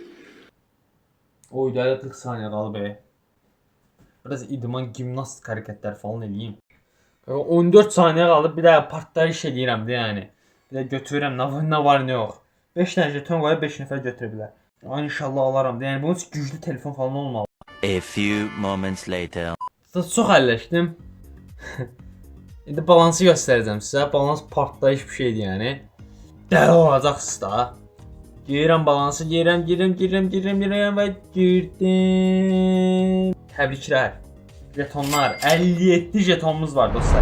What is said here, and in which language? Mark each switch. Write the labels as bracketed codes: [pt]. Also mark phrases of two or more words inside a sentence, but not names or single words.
[az] Oyda hələ 40 saniyə qalıb. Biraz idman, gimnastik hərəkətlər falan eləyim. Qaqa 14 saniyə qalıb, bir də partlayış eləyirəm də yəni. Bir də götürürəm, nə var nə yox. 5 dənə jeton qoyub 5 nəfər götürə bilər. Ay inşallah alaram. Yəni bunun üçün güclü telefon falan olmalı. [en] A few moments later. [az] Çox əlləşdim. İndi balansı göstərəcəm sizə. Balans partlayış bir şeydir yəni. Dəli olacaqsınız da. Girirəm balansı, girirəm və girdim. Təbriklər. Jetonlar. 57 jetonumuz var dostlar.